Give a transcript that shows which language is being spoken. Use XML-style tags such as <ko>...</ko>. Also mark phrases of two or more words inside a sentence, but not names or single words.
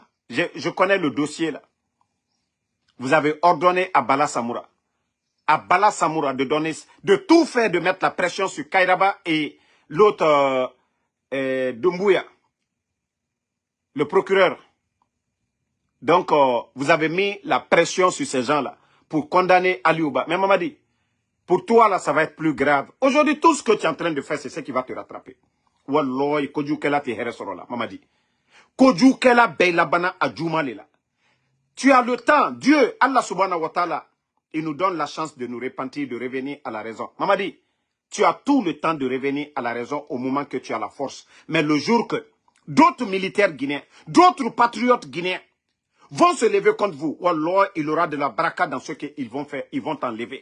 <fr>Je connais le dossier là. Vous avez ordonné à Bala Samoura de tout faire, de mettre la pression sur Kairaba et l'autre Doumbouya, le procureur. Donc, vous avez mis la pression sur ces gens-là pour condamner Aliouba. Mais Mamadi, pour toi, là, ça va être plus grave. Aujourd'hui, tout ce que tu es en train de faire, c'est ce qui va te rattraper. Wallahi,</fr> <man>Kodjoukela te heresorola, Mamadi. Kodjoukela beilabana adjoumalela.</man> <fr>Tu as le temps. Dieu,</fr> <ar>الله سبحانه وتعالى,</ar> <fr>il nous donne la chance de nous repentir, de revenir à la raison. Mamadi, tu as tout le temps de revenir à la raison au moment que tu as la force. Mais le jour que d'autres militaires guinéens, d'autres patriotes guinéens vont se lever contre vous, Wallah, il y aura de la baraka dans ce qu'ils vont faire, ils vont t'enlever.</fr>